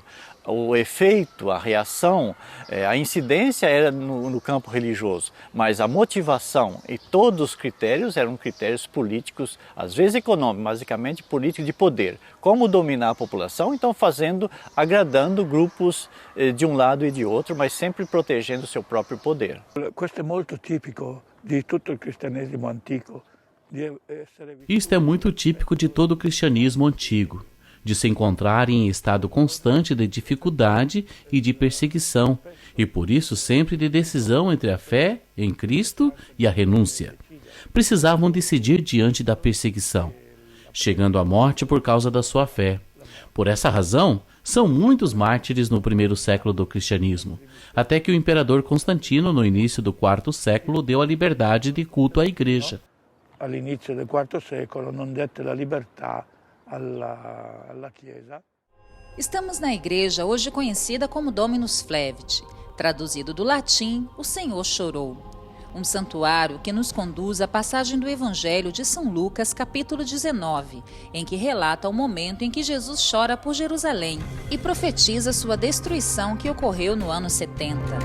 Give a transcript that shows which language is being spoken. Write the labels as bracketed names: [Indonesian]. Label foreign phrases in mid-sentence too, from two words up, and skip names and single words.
[Portuguese] O efeito, a reação, a incidência era no campo religioso, mas a motivação e todos os critérios eram critérios políticos, às vezes econômicos, basicamente políticos de poder. Como dominar a população? Então agradando grupos de um lado e de outro, mas sempre protegendo o seu próprio poder. [Italian] Questo è molto tipico di tutto il cristianesimo antico. [Portuguese] Isto é muito típico de todo o cristianismo antigo, de se encontrar em estado constante de dificuldade e de perseguição, e por isso sempre de decisão entre a fé em Cristo e a renúncia. Precisavam decidir diante da perseguição, chegando à morte por causa da sua fé. Por essa razão, são muitos mártires no primeiro século do cristianismo, até que o imperador Constantino, no início do quarto século, deu a liberdade de culto à igreja. [Italian] All'inizio del IV secolo non dette la libertà alla Chiesa. [Portuguese] Estamos na igreja hoje conhecida como Dominus Flevit, traduzido do latim, o Senhor chorou. Um santuário que nos conduz à passagem do Evangelho de São Lucas, capítulo 19, em que relata o momento em que Jesus chora por Jerusalém e profetiza sua destruição que ocorreu no ano 70.